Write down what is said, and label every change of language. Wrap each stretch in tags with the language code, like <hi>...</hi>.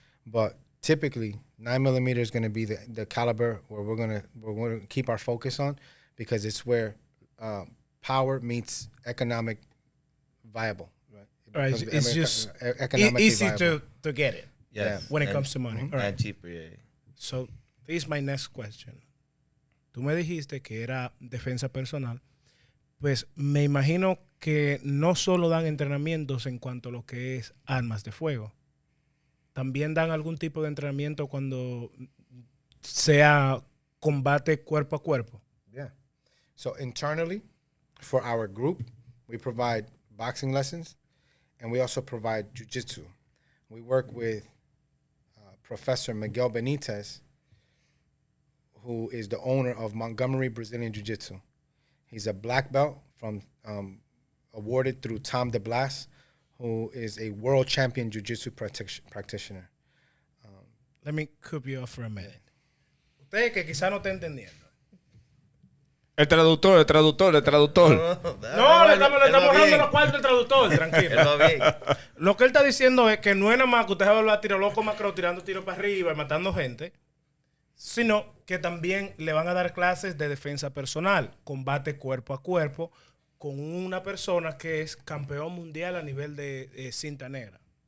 <en>But typically, 9mm is going to be the caliber where we're going to keep our focus on, because it's where power meets economic viable. Right. It's just economically easy viable. to get it. Yes. When it comes to money. All right. And cheaper, yeah. So, this is my next question.</en> <es>Tú me dijiste que era defensa personal. Pues me imagino que no solo dan entrenamientos en cuanto a lo que es armas de fuego. También dan algún tipo de entrenamiento cuando sea combate cuerpo a cuerpo.</es> <en>Yeah. So internally, for our group, we provide boxing lessons, and we also provide jiu-jitsu. We work with Professor Miguel Benitez, who is the owner of Montgomery Brazilian Jiu-Jitsu. He's a black belt from awarded through Tom DeBlas, who is a world champion jiu-jitsu practitioner. Let me cut you off for a minute.</en> <es>Usted que quizá no está entendiendo. El traductor. No, le estamos dando los cuartos al traductor, tranquilo. Lo que él está diciendo es que no es nada más que usted va a tiro loco macro tirando tiros para arriba y matando gente, sino que también le van a dar clases de defensa personal, combate cuerpo a cuerpo, con una persona que es campeón mundial a nivel de cinta negra.</es>